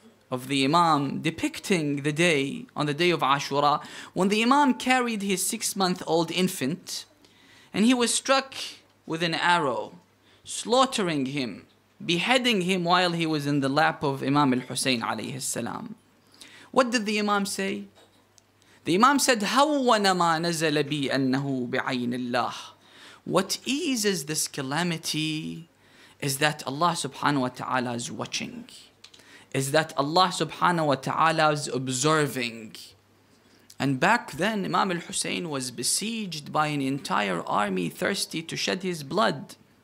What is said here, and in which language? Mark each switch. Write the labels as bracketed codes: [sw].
[en] of the Imam depicting the day, on the day of Ashura, when the Imam carried his 6-month-old infant and he was struck with an arrow, slaughtering him, beheading him while he was in the lap of Imam al-Hussein alayhi salam. What did the Imam say? The Imam said, [ar] هَوَّنَ مَا نَزَلَ بِي أَنَّهُ بِعَيْنِ اللَّهِ. [en] What eases this calamity is that Allah subhanahu wa ta'ala is watching. Is that Allah subhanahu wa ta'ala is observing. And back then, Imam al-Hussein was besieged by an entire army thirsty to shed his blood.